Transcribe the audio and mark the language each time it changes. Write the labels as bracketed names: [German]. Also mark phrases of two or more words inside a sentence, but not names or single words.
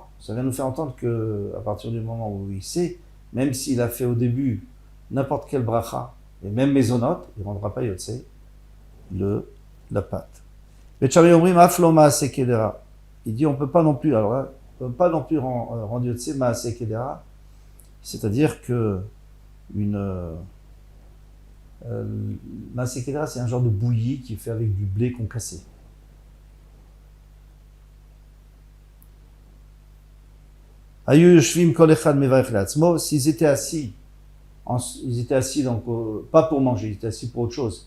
[French] Ça vient nous faire entendre qu'à partir du moment où il sait, même s'il a fait au début n'importe quelle bracha, et même Maisonot, il ne rendra pas yotze la pâte. Il dit on ne peut pas non plus, alors là, on ne peut pas non plus rendre yotze [Hebrew] מעשה קדרה, [French] c'est-à-dire que [Hebrew] מעשה קדרה, [French] c'est un genre de bouillie qui est fait avec du blé concassé. S'ils étaient assis, donc pas pour manger, ils étaient assis pour autre chose.